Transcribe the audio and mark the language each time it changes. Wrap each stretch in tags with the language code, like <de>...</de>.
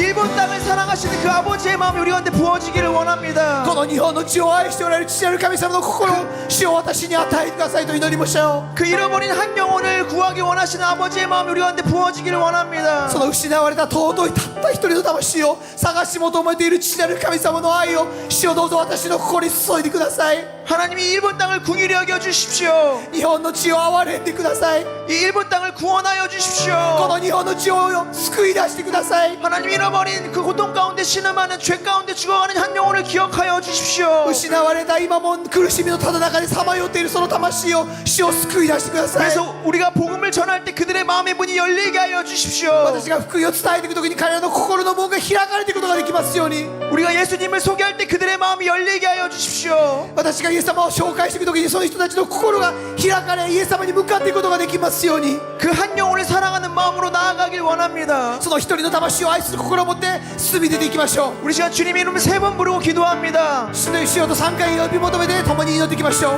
<ko>일본 땅을 사랑하시는 그 아버지의 마음이 우리 가운데 부어지기를 원합니다.</ko> <ja>この日本の地を愛しておられる父なる神様の心を主を私に与えてくださいと祈りましょう。</ja> <ko>그 잃어버린 한 영혼을 구하기 원하시는 아버지의 마음이 우리 가운데 부어지기를 원합니다.</ko> <ja>その失われた尊いたった一人の魂を探し求めている父なる神様の愛を主をどうぞ私の心に注いでください。</ja> <ko>하나님이 일본 땅을 궁일히 여겨 주십시오.</ko> <ja>日本の地を憐れんでください。</ja> <ko>이 일본 땅을 구원하여</ko> <ja>こ</ja> <ko>주십시오.</ko> <ja>の日本の地を救い出してください。</ja> <ko>하나님 잃어버린 그 고통 가운데 신음하는 죄 가운데 죽어가는 한 영혼을 기억하여 주십시오.</ko> <ja>失われた今も苦しみのただ中でさまよっているその魂を主を救い出してください。</ja> <ko>그래서 우리가 복음을 전할 때 그들의 마음의 문이 열리게 하여 주십시오.</ko> <ja>私が福音を伝えていく時に彼らの心の門が開かれていくことができますように。</ja> <ko>우리가 예수님을 소개할 때 그들의 마음이 열리게 하여 주십시오.</ko> <ja>私がイエス様を紹介していく時にその人たちの心が開かれイエス様に向かっていくことができますように。</ja> <ko>그 한 영혼을 사랑하는 마음으로 나아가길 원합니다.</ko> <ja>その一人の魂を愛する心を持って進み出ていきましょう。</ja> <ko>우리 시간 주님의 이름을 3번 부르고 기도합니다.</ko> <ja>主の石をと3回呼び求めて共に祈っていきましょう。</ja>